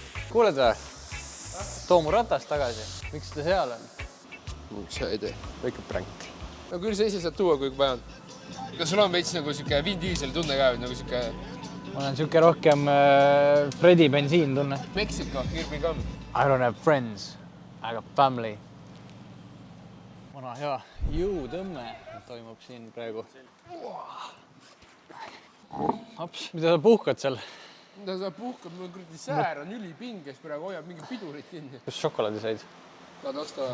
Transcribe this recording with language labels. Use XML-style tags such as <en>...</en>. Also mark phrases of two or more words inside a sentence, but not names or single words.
<et>Kuuled või? Too mu ratast tagasi. Miks ta seal on? Miks sa ei tee? Väike prank. No küll sa ise saad tuua, kui vaja on. Kas sul on veits nagu siuke Vin Diesel tunne ka, nagu siuke... Mul on siuke rohkem Fredi bensiin tunne. Meksiko,</et> <en>here we come. I don't have friends. I got family.</en> <et>Muna hea jõutõmme toimub siin praegu. Hops, mida sa puhkad seal? Mida sa puhkad? Mul kuradi säär on ülipinges praegu, hoiab mingi pidurit kinni. Kus šokolaadi said? Tahad osta?</et>